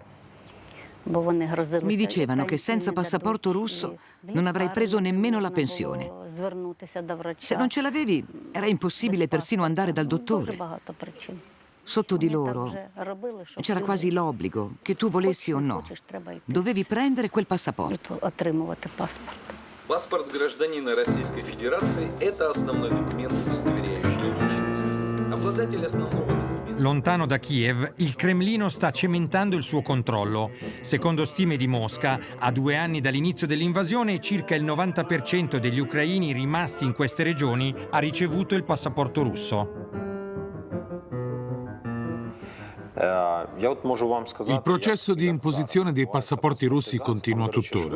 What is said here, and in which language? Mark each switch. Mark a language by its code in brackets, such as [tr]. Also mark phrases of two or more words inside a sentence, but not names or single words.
[it] Mi dicevano che senza passaporto russo non avrei preso nemmeno la pensione. Se non ce l'avevi, era impossibile persino andare dal dottore. Sotto di loro c'era quasi l'obbligo, che tu volessi o no. Dovevi prendere quel passaporto. [ru] Паспорт гражданина Российской Федерации – это основной документ, удостоверяющий личность. Обладатель основного документа. [it] Lontano da Kiev, il Cremlino sta cementando il suo controllo. Secondo stime di Mosca, a 2 anni dall'inizio dell'invasione, circa il 90% degli ucraini rimasti in queste regioni ha ricevuto il passaporto russo. Il processo di imposizione dei passaporti russi continua tuttora.